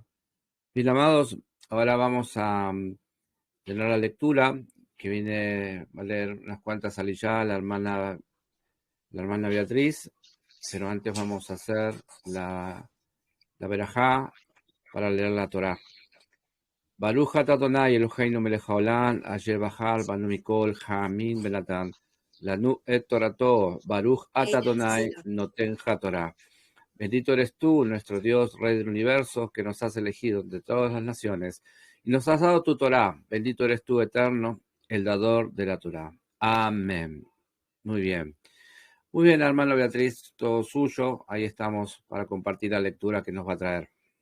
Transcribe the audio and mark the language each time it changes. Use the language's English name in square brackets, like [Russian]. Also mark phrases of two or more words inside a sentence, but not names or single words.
[Spanish] Mis amados, ahora vamos a tener la lectura que viene a leer unas cuantas aliyá, la hermana Beatriz, pero antes vamos a hacer la verajá para leer la Torá. [Hebrew] ברוך אתה אדוני אלוהינו מלך העולם אשר בחר בנו מכל העמים ונתן לנו את תורתו ברוך אתה אדוני נותן התורה. [Spanish] Bendito eres tú, nuestro Dios, Rey del universo, que nos has elegido de todas las naciones, y nos has dado tu Torá. Bendito eres tú, eterno, el dador de la Torá. Amén. Muy bien. Muy bien, hermano Beatriz, todo suyo. Ahí estamos para compartir la lectura que nos va a traer.